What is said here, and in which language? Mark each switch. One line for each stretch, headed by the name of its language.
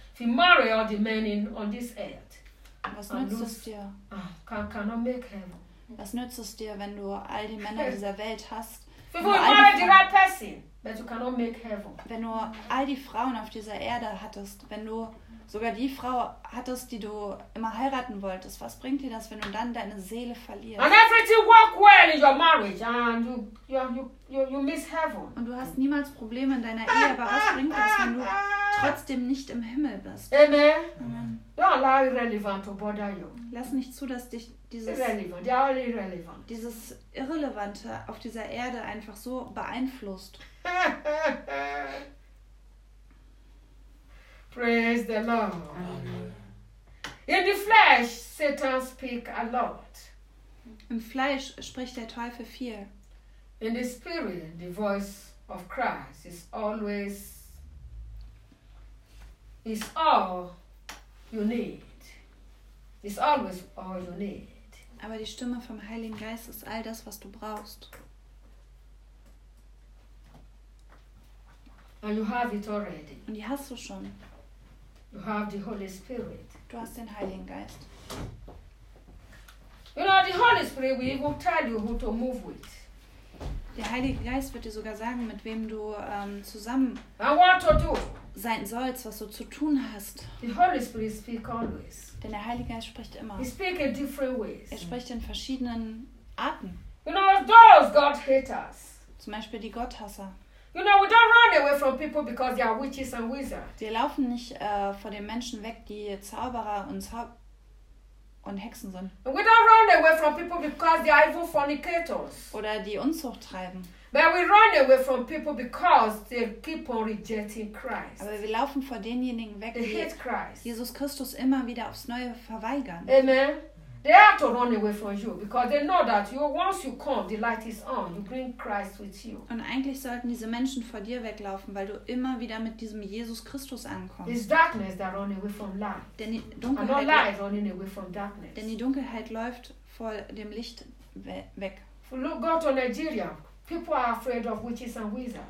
English: If he marry all the men on this earth?
German: Was nützt es dir?
English: Cannot make heaven.
German: Was nützt es dir, wenn du all die Männer dieser Welt hast? Wenn du all die Frauen auf dieser Erde hattest, wenn du sogar die Frau hattest, die du immer heiraten wolltest, was bringt dir das, wenn du dann deine Seele verlierst?
English: And everything work well in your marriage and you miss heaven.
German: Und du hast niemals Probleme in deiner Ehe, aber was bringt das, wenn du trotzdem nicht im Himmel bist? Amen. Amen.
English: Don't allow irrelevant to bother you.
German: Lass nicht zu, dass dich dieses Irrelevante auf dieser Erde einfach so beeinflusst.
English: Praise the Lord. Amen. In the flesh, Satan speaks a lot.
German: Im Fleisch spricht der Teufel viel.
English: In the spirit, the voice of Christ is always is all you need. It's always all you need.
German: Aber die Stimme vom Heiligen Geist ist all das, was du brauchst.
English: And you have it already.
German: Und die hast du schon.
English: You have the Holy Spirit.
German: Du hast den Heiligen Geist.
English: You know, the Holy Spirit will tell you who to move with.
German: Der Heilige Geist wird dir sogar sagen, mit wem du zusammen sein sollst, was du zu tun hast.
English: The Holy Spirit speaks always.
German: Denn der Heilige Geist spricht immer.
English: He speaks in different ways.
German: Er spricht in verschiedenen Arten.
English: You know, those God hate us.
German: Zum Beispiel die Gotthasser.
English: You know, we don't run away from people because they are witches and wizards.
German: Wir laufen nicht vor den Menschen weg, die Zauberer und Hexen sind.
English: And we don't run away from people because they are evil fornicators.
German: Oder die Unzucht treiben.
English: But we run away from people because they keep on rejecting Christ.
German: Aber wir laufen vor denjenigen weg,
English: they
German: die
English: hate Christ.
German: Jesus Christus immer wieder aufs Neue verweigern. Amen.
English: They have to run away from you because they know that you, once you come, the light is on. You bring Christ with you.
German: Und eigentlich sollten diese Menschen vor dir weglaufen, weil du immer wieder mit diesem Jesus Christus ankommst.
English: It's darkness that runs away from light.
German: Denn die Dunkelheit,
English: and not light running away from darkness.
German: Denn die Dunkelheit läuft vor dem Licht weg.
English: Look, go to Nigeria. People are afraid of witches and wizards.